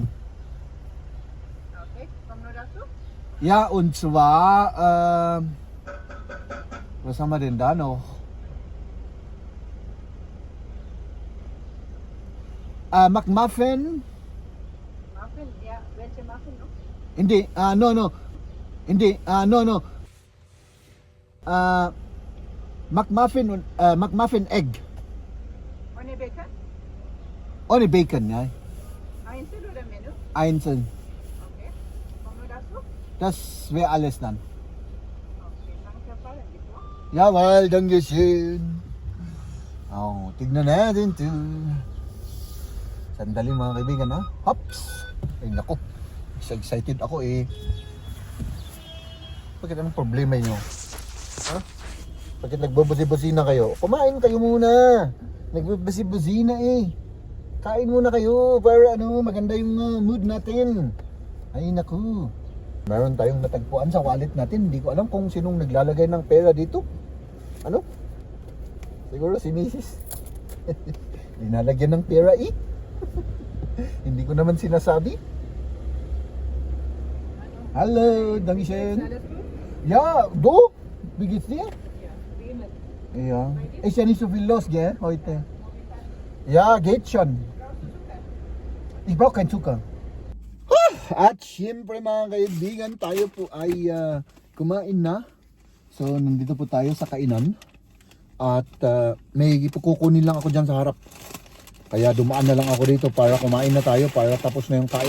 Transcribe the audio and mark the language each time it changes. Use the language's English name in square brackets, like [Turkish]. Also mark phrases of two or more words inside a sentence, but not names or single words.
[German] Okay. Kommen nur dazu? Ja, und zwar, was haben wir denn da noch? McMuffin. Muffin? Ja. Welche Muffin noch? [Filipino] Hindi, no. Hindi, no. [German] McMuffin egg. Ohne Bacon? Ohne Bacon, ja. Einzel oder Menü? Einzeln. Okay. Kommen nur dazu? Das wäre alles dann. Okay. Danke, Fallen, bitte. Jawohl, dankeschön. [Filipino] Tignan natin to. Sandali, mga kaibigan, ha? Hops! Ay, naku. Excited ako, eh. Bakit anong problema nyo? Ha? Bakit nagbabasi-basina kayo? Kumain kayo muna. Nagbabasi-basina, eh. Kain muna kayo para maganda yung mood natin. Ay, naku. Meron tayong natagpuan sa wallet natin. Hindi ko alam kung sinong naglalagay ng pera dito. Ano? Siguro si Mrs. Linalagyan ng pera, eh. Hindi ko naman sinasabi. [German] Hallo, dankeschön. Ja, du? Wie geht's dir? Ja. Ist ja nicht so viel los, gell, heute? Ja, geht schon. Ich brauche keinen Zucker. [Filipino] At syempre, mga kaibigan, tayo po ay kumain na. So, nandito po tayo sa kainan. At may kukunin lang ako dyan sa harap. Kaya dumaan na lang ako dito para kumain na tayo, para tapos na yung kain.